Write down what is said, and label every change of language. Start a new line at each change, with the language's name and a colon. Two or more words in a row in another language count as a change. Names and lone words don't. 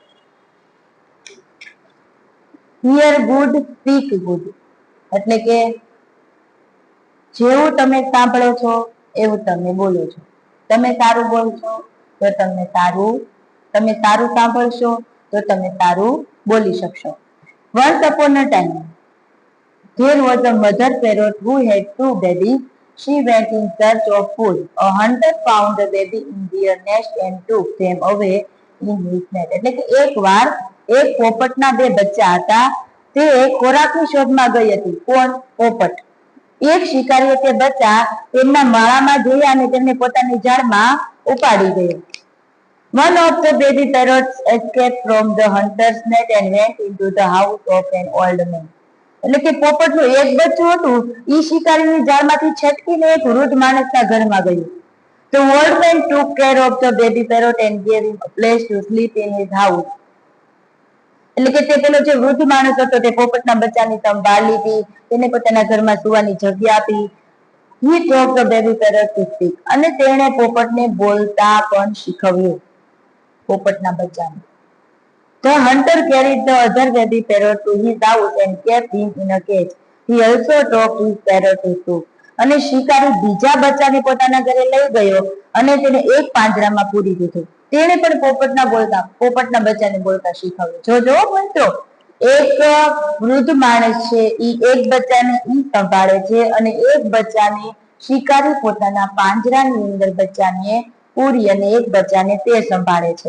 English: hear good speak good
Gujarati: એટલે કે જેવું તમે સાંભળો છો એવું તમે બોલો છો. તમે સારું બોલશો તો તમે સારું સાંભળશો તો તમે સારું બોલી શકશો.
English: Once upon a time, there was a mother parrot who had two babies. She went in search of food. A hunter found the baby in their nest and took them away in his net.
Gujarati: એટલે કે એકવાર એક પોપટના બે બચ્ચા હતા. તે ખોરાકની શોધમાં ગઈ હતી. કોણ? પોપટ. એક શિકારીએ તે બચ્ચા તેમના માળામાં જોયા અને તેમને પોતાની જાળમાં ઉપાડી ગયો.
English: One of the baby parrots escaped from the hunter's net and went into the house of an old man.
Gujarati: એટલે કે પોપટનું એક બચ્ચું હતું, ઈ શિકારીની જાળમાંથી છટકીને એક વૃદ્ધ માણસના ઘરમાં ગયું.
English: The old man took care of the baby parrot and gave him a place to sleep in his house.
Gujarati: એટલે કે તે પેલો જે વૃદ્ધ માણસ હતો તે પોપટના બચ્ચાની સંભાળ લીધી, તેને પોતાના ઘરમાં સુવાની જગ્યા આપી.
English: He taught the baby parrot to speak
Gujarati: અને તેણે પોપટને બોલતા પણ શીખવ્યું. પોપટના બચ્ચાને.
English: The hunter carried the other baby parrot to his house and kept him in a cage. He also taught his parrot to talk.
Gujarati: અને શિકારી બીજા બચ્ચાને પોતાના ઘરે લઈ ગયો અને તેને એક પાંજરામાં પૂરી દીધું. તેણે પણ પોપટના બચ્ચાને બોલતા શીખવ્યું. જો મિત્રો, એક વૃદ્ધ માણસ છે, ઈ એક બચ્ચાને ઈ સંભાળે છે અને એક બચ્ચાને શિકારી પોતાના પાંજરાની અંદર બચ્ચાને પૂરી અને એક બચ્ચાને તે સંભાળે છે.